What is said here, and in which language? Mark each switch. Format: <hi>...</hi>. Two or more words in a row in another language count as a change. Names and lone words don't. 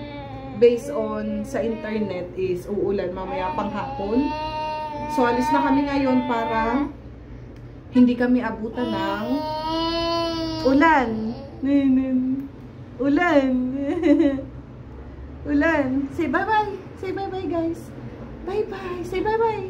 <en>Based on</en> <tl>sa internet is uulan mamaya pang hapon. So alis na kami ngayon para hindi kami abutan ng ulan. Ulan. Ulan.</tl> <en>Say bye-bye. Say bye-bye guys. Bye-bye. Say bye-bye.</en>